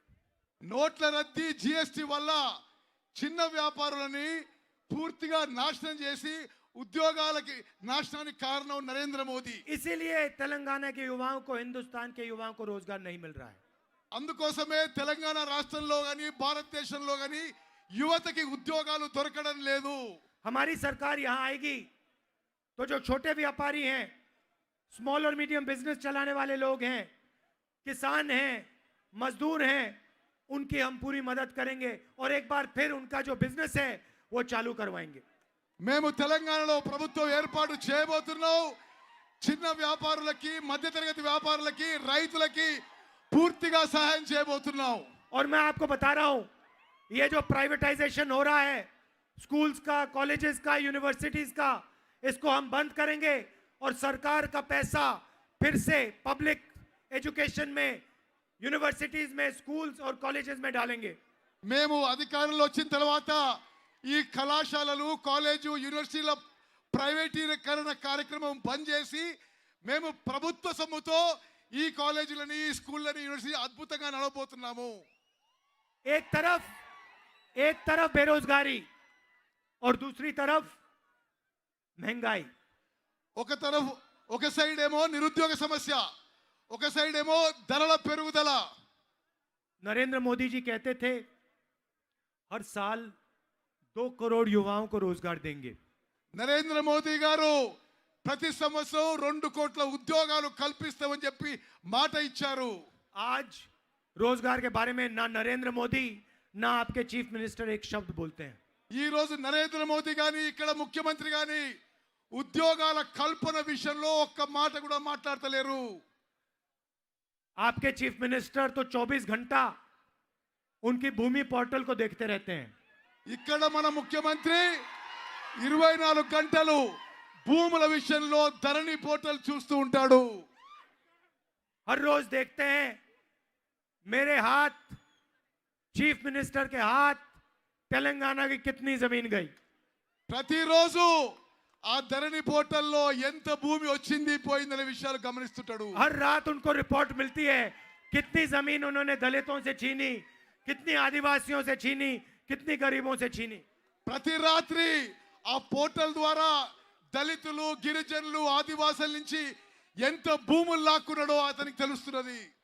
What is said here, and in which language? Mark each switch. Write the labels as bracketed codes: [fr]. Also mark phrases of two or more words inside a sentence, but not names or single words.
[te] నోట్ల రద్దీ జిఎస్టీ వల్ల చిన్న వ్యాపారులని పూర్తిగా నాశనం చేసి ఉద్యోగాలకి నాశనానికి కారణం నరేంద్ర మోదీ. [hi] इसीलिए तेलंगाना के युवाओं को, हिंदुस्तान के युवाओं को रोजगार नहीं मिल रहा है. [te] అందుకోసమే తెలంగాణ రాష్ట్రంలో గాని భారతదేశంలో గాని యువతకి ఉద్యోగాలు దొరకడం లేదు. [hi] हमारी सरकार यहां आएगी तो जो छोटे व्यापारी हैं, स्मॉल और [en] medium business [hi] चलाने वाले लोग हैं, किसान हैं, मजदूर हैं, उनकी हम पूरी मदद करेंगे और एक बार फिर उनका जो बिजनेस है वो चालू करवाएंगे. [te] మేము తెలంగాణలో ప్రభుత్వం ఏర్పాటు చేయబోతున్నాం. చిన్న వ్యాపారులకి మధ్యతరగతి వ్యాపారులకి రైతులకి పూర్తిగా సహాయం చేయబోతున్నాం. [hi] और मैं आपको बता रहा हूं, ये जो प्राइवेटाइजेशन हो रहा है स्कूल्स का, कॉलेजेस का, यूनिवर्सिटीज का, इसको हम बंद करेंगे और सरकार का पैसा फिर से [en] public education [hi] में, यूनिवर्सिटीज में, स्कूल्स और कॉलेजेस में डालेंगे. [te] మేము అధికారంలో వచ్చిన తర్వాత ఈ కళాశాలలు, కాలేజు, యూనివర్సిటీల ప్రైవేటీకరణ కార్యక్రమం బంద్ చేసి మేము ప్రభుత్వ సొమ్ముతో ఈ కాలేజీలని, ఈ స్కూళ్ళని, యూనివర్సిటీ అద్భుతంగా నడవబోతున్నాము. [hi] एक तरफ बेरोजगारी और दूसरी तरफ महंगाई. [te] ఒక సైడ్ ఏమో నిరుద్యోగ సమస్య, ఒక సైడ్ ఏమో ధరల పెరుగుదల. [hi] नरेंद्र मोदी जी कहते थे हर साल 2 करोड़ युवाओं को रोजगार देंगे. [te] నరేంద్ర మోదీ గారు ప్రతి సంవత్సరం 2 కోట్ల ఉద్యోగాలు కల్పిస్తామని చెప్పి మాట ఇచ్చారు. [hi] आज रोजगार के बारे में ना नरेंद्र मोदी ना आपके [en] chief minister [hi] एक शब्द बोलते हैं. [te] ఈ రోజు నరేంద్ర మోదీ గాని, ఇక్కడ ముఖ్యమంత్రి గాని ఉద్యోగాల కల్పన విషయంలో ఒక్క మాట కూడా మాట్లాడతలేరు. [hi] आपके [en] chief minister [hi] तो 24 घंटा उनकी भूमि पोर्टल को देखते रहते हैं. [te] ఇక్కడ మన ముఖ్యమంత్రి 24 గంటలు భూముల విషయంలో ధరణి పోర్టల్ చూస్తూ ఉంటాడు. [hi] हर रोज देखते हैं मेरे हाथ, [en] chief minister [hi] के हाथ, तेलंगाना की कितनी जमीन गई. [te] ప్రతిరోజు ఆ ధరణి పోర్టల్లో ఎంత భూమి వచ్చింది పోయిందనే విషయాలు గమనిస్తుంటాడు. [hi] हर रात उनको रिपोर्ट मिलती है कितनी जमीन उन्होंने दलितों से छीनी, कितनी आदिवासियों से छीनी, कितनी गरीबों से छीनी. [te] ప్రతి రాత్రి ఆ పోర్టల్ ద్వారా దళితులు, గిరిజనులు, ఆదివాసుల నుంచి ఎంత భూములు లాక్కున్నాడో అతనికి తెలుస్తున్నది.